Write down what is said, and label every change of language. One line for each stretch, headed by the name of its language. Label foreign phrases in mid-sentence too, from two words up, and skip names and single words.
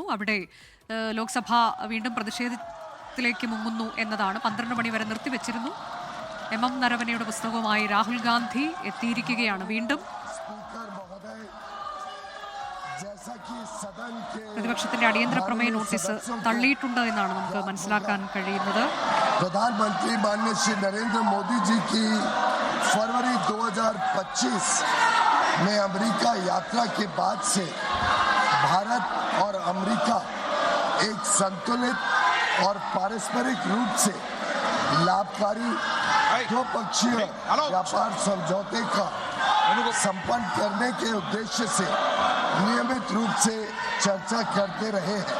Malayalam: അവിടെ ലോക്സഭ വീണ്ടും പ്രതിഷേധത്തിലേക്ക് മുങ്ങുന്നു എന്നതാണ്. 12 മണി വരെ നിർത്തിവെച്ചിരുന്നു. എം നരവനെയുടെ പുസ്തകവുമായി രാഹുൽ ഗാന്ധി എത്തിയിരിക്കുകയാണ്. വീണ്ടും പ്രതിപക്ഷത്തിന്റെ അടിയന്തര പ്രമേയ നോട്ടീസ് തള്ളിയിട്ടുണ്ട് എന്നാണ് നമുക്ക് മനസ്സിലാക്കാൻ കഴിയുന്നത്.
Hindi: प्रधानमंत्री माननीय श्री नरेंद्र मोदी जी की फरवरी 2025 में अमेरिका यात्रा के बाद से भारत और अमेरिका एक संतुलित और पारस्परिक रूप से लाभकारी द्विपक्षीय व्यापार समझौते का संपन्न करने के उद्देश्य से नियमित रूप से चर्चा करते रहे हैं।